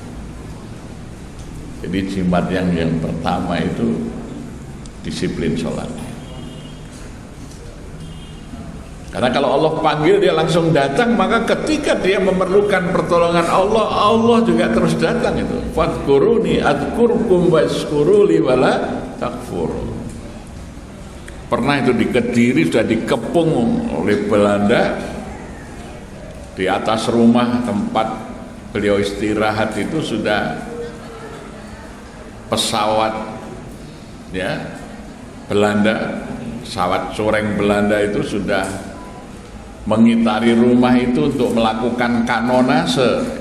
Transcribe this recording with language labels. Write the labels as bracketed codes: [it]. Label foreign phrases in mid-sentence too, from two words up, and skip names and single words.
[id] Jadi jimat yang pertama itu disiplin sholat. Karena kalau Allah panggil dia langsung datang, maka ketika dia memerlukan pertolongan Allah, Allah juga terus datang itu. [ar] فَاذْكُرُونِي أَذْكُرْكُمْ وَاشْكُرُوا لِي وَلَا تَكْفُرُونِ. [id] Pernah itu di Kediri sudah dikepung oleh Belanda, di atas rumah tempat beliau istirahat itu sudah pesawat, ya, Belanda, pesawat coreng Belanda itu sudah mengitari rumah itu untuk melakukan kanonase.